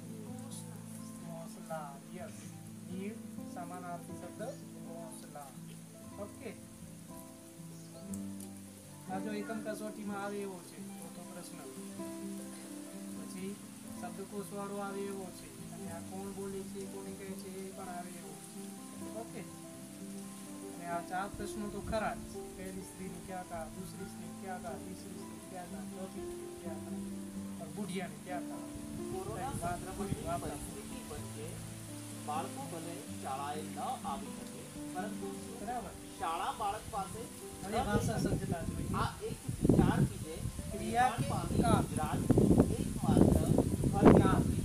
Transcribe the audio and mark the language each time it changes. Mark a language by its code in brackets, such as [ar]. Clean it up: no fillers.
[hi] घोंसला. Yes. Need समानार्थी शब्द घोंसला. ओके. [gu] આ જો એકમ કસોટીમાં આવે એવો છે ચોથો પ્રશ્ન. પછી શબ્દકોશ વાળો આવે એવો છે, અને આ કોણ બોલે છે, કોને કહે છે, એ પણ આવે એવો છે. ઓકે. અને આ 4 પ્રશ્નો તો ખરા જ. [hi] પહેલી स्त्री ने क्या कहा, दूसरी स्त्री ने क्या कहा, तीसरी स्त्री ने क्या कहा, चौथी स्त्री ने क्या कहा, और बुढ़िया ने क्या कहा. [gu] કોરોના સંક્રમણની પરિસ્થિતિ વચ્ચે બાળકો ભલે શાળાએ ન આવી શકે, પરંતુ બરાબર. શાળા બાળક પાસે હવે ભાષા સજ્જતા જોઈએ. આ એક વિચાર કીધે ક્રિયા કે પામી કાળ. ગુજરાતની એકમાત્ર ફરિયાદ